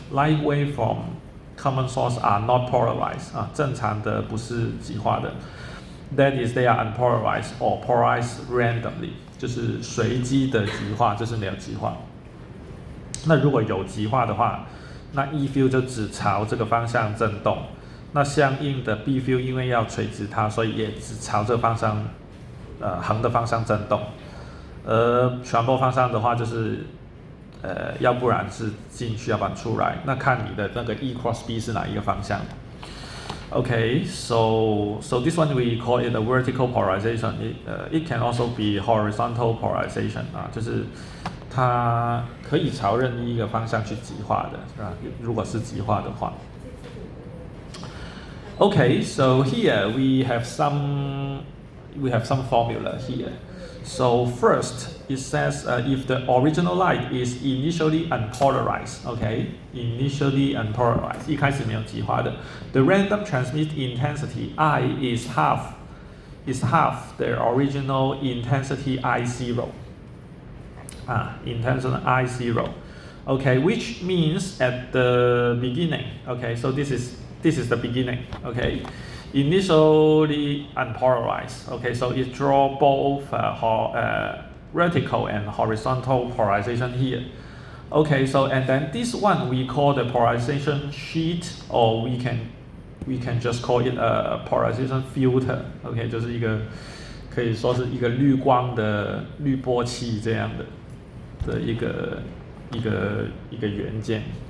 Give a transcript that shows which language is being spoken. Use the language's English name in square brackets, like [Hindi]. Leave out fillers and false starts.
[English] Light wave from common source are not polarized [Chinese] 正常的不是极化的。 [English] That is, they are unpolarized or polarized randomly， [Chinese] 就是随机的极化，就是没有极化。那如果有极化的话，那 E field 就只朝这个方向震动，那相应的 B field 因为要垂直它，所以也只朝这个方向，横的方向震动。传播方向的话，就是要不然是进去，要不然出来，那看你的那个 E cross B 是哪一个方向。 [English] Okay, so this one we call it a vertical polarization. It can also be horizontal polarization [Chinese] 就是它可以朝任意一个方向去极化的，是吧？如果是极化的话。 [English] Okay, so here we have some formula here. So first, it says if the original light is initially unpolarized, okay, initially unpolarized, [Chinese] 一开始没有极化的 [English] the random transmit intensity I is half the original intensity I0. Intensity I0. Okay, which means at the beginning, okay, so this is the beginning, okay. Initially unpolarized. Okay, so it draw both vertical and horizontal polarization here. Okay, so and then this one we call the polarization sheet, or we can just call it a polarization filter. [Chinese] Okay, 就是一个可以说是一个滤光的滤波器这样的一个元件。